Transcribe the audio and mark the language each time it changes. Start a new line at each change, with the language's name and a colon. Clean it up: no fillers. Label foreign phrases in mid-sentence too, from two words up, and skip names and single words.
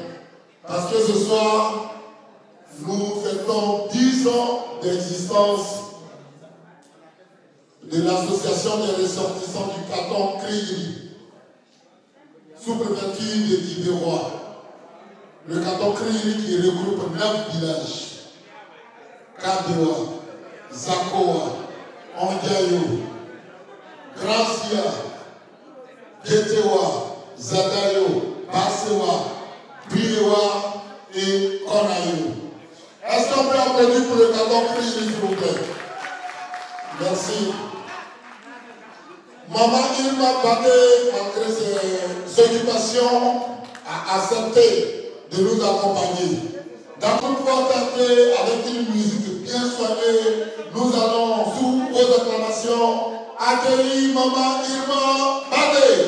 French: Parce que ce soir, nous fêtons 10 ans d'existence de l'association des ressortissants du canton Crigri, sous préfecture de Dibérois. Le canton Crigri qui regroupe 9 villages. Kadewa, Zakoa, Ondiayo, Gracia, Getewa, Zadayo, Basewa, Bilewa et Konayo. Est-ce qu'on peut applaudir pour le canton Crigri, s'il vous plaît? Merci. Maman Irma Badé, malgré ses occupations, a accepté de nous accompagner. Dans tout pouvoir tenter avec une musique bien soignée, nous allons, sous vos acclamations, accueillir Maman Irma Badé.